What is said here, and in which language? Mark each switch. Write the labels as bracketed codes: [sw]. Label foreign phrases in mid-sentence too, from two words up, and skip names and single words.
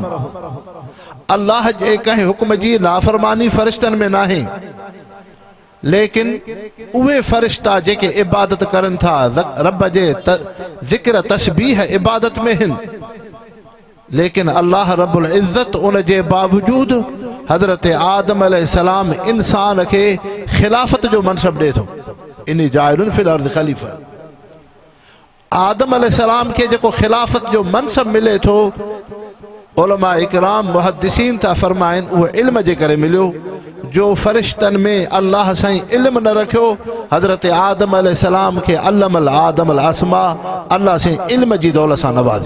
[sd] अल्लाह जे कंहिं हुक्म जी नाफ़रमानी फ़रिश्तनि में नाहे, लेकिन उहे फ़रिश्ता जेके इबादत करनि था रब जे ज़िक्र तस्बीह इबादत में हिन, लेकिन [ar] الله رب العزة [sd] उन जे बावजूद हज़रत आदम अलैहिस्सलाम इंसान खे खिलाफ़त जो मनसब ॾे थो। [ar] إني جاعل في الأرض خليفة. [sd] आदम अलैहिस्सलाम खे जेको खिलाफ़त जो मनसब मिले थो, उलमा इकराम मुहद्दिसीन था फरमाइनि, उहो इल्म जे करे मिलियो जो फ़रिश्तनि में अल्लाह साईं इल्म न रखियो। हज़रत आदम अलैहिस्सलाम खे [ar] علم آدم الأسماء, [sd] अल्लाह साईं इल्म जी दौलत सां नवाज़ियो।